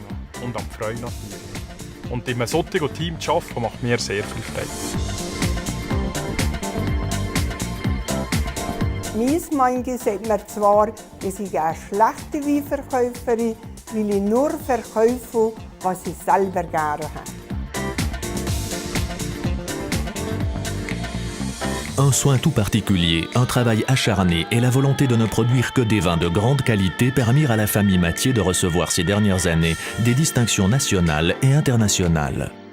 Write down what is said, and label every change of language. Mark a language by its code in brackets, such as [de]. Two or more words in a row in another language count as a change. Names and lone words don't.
[de] Und an die Freude natürlich. Und in einem solchen Team zu arbeiten, macht mir sehr viel Freude. Mein Mann sagt mir zwar, dass ich eine schlechte Weinverkäuferin, weil ich nur verkaufe, was ich selber gerne habe. [fr] Un soin tout particulier, un travail acharné et la volonté de ne produire que des vins de grande qualité permirent à la famille Mathieu de recevoir ces dernières années des distinctions nationales et internationales.